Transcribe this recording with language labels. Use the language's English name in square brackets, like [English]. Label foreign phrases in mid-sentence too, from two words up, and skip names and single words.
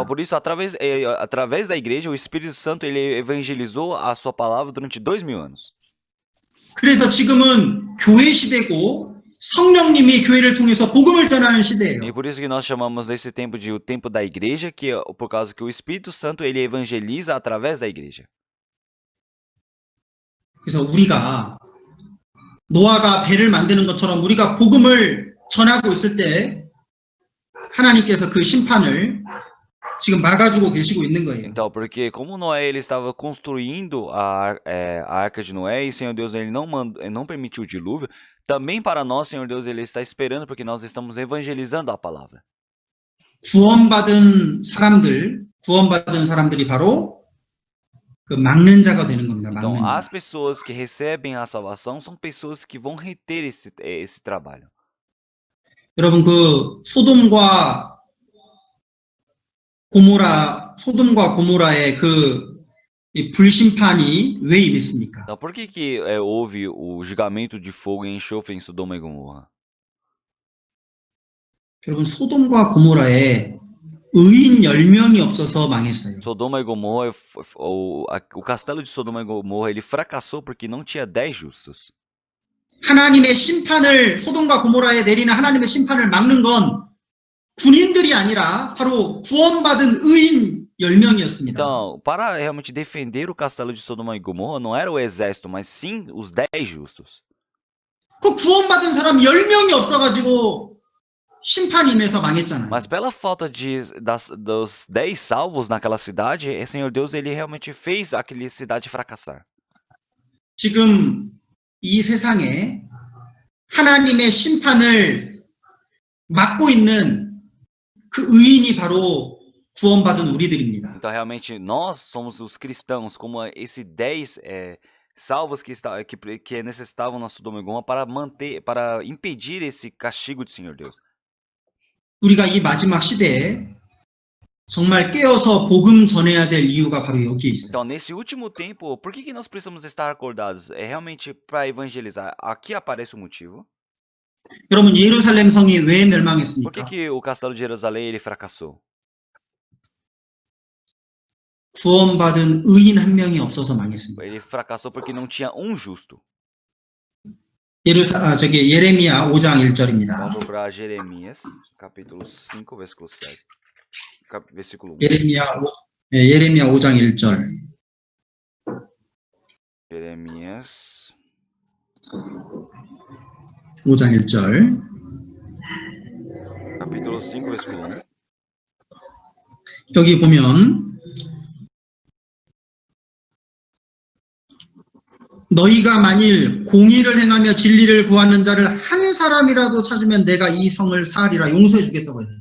[Portuguese] Então, por isso, através da igreja, o Espírito Santo ele evangelizou a sua palavra durante 2000 anos. [Korean] 그래서 지금은 교회 시대고 성령님이 교회를 통해서 복음을 전하는 시대예요. [Portuguese] E por isso que nós chamamos esse tempo de o tempo da igreja, que é por causa que o Espírito Santo ele evangeliza através da igreja. [Korean] 그래서 우리가 노아가 배를 만드는 것처럼 우리가 복음을 전하고 있을 때 하나님께서 그 심판을 지금 막아주고 계시고 있는 거예요. [Portuguese] Então, porque como Noé ele estava construindo a arca de Noé e Senhor Deus ele não permitiu o dilúvio, também para nós, Senhor Deus, ele está esperando porque nós estamos evangelizando a palavra. [Korean] 구원받은 사람들이 바로 그 막는 자가 되는 겁니다. [Portuguese] Então, [Korean] 막는 자. [Portuguese] as pessoas que recebem a salvação são pessoas que vão reter esse trabalho. [Korean] 여러분 그 소돔과 고모라의 이 불심판이 왜 임했습니까? [Portuguese] Então, por que houve o julgamento de fogo e enxofre em Sodoma e Gomorra? [Korean] 여러분 소돔과 고모라에 의인 10명이 없어서 망했어요. [Portuguese] Sodoma e Gomorra, o castelo de Sodoma e Gomorra, ele fracassou porque não tinha 10 justos. [Korean] 하나님의 심판을 소돔과 고모라에 내리는 하나님의 심판을 막는 건 군인들이 아니라 바로 구원받은 의인 10명이었습니다. [Portuguese] Então, para realmente defender o castelo de Sodoma e Gomorra, não era o exército, mas sim os 10 justos. [Korean] 그 구원받은 사람 10명이 없어가지고 심판이 임해서 망했잖아요. [Portuguese] Mas pela falta dos 10 salvos naquela cidade, o Senhor Deus ele realmente fez aquela cidade fracassar. [Korean] 지금 이 세상에 하나님의 심판을 막고 있는 그 의인이 바로 구원받은 우리들입니다. [Portuguese] Então, realmente, nós somos os cristãos, como esses 10 salvos que necessitavam na Sodoma e Gomorra para impedir esse castigo do Senhor Deus. [Korean] 우리가 이 마지막 시대에 정말 깨어서 복음 전해야 될 이유가 바로 여기에 있어요. [Portuguese] Então, nesse último tempo, por que nós precisamos estar acordados? É realmente para evangelizar. Aqui aparece o motivo. [Korean] 여러분, 예루살렘 성이 왜 [Portuguese] Por [Korean] 멸망했습니까? [Portuguese] que o castelo de Jerusalém ele fracassou? [Korean] 구원받은 의인 한 명이 없어서 망했습니다. [Portuguese] Ele fracassou porque não tinha um justo. [Korean] 예레미야 5장 1절입니다. [Portuguese] Vamos procurar Jeremias, capítulo 5, versículo 7. Versículo 1. [Korean] 예레미야 5장 1절. [Portuguese] Jeremias [Korean] 5장 1절. [Portuguese] capítulo 5, versículo 1. [Korean] 여기 보면 너희가 만일 공의를 행하며 진리를 구하는 자를 한 사람이라도 찾으면 내가 이 성을 사하리라 용서해 주겠다고 했어요.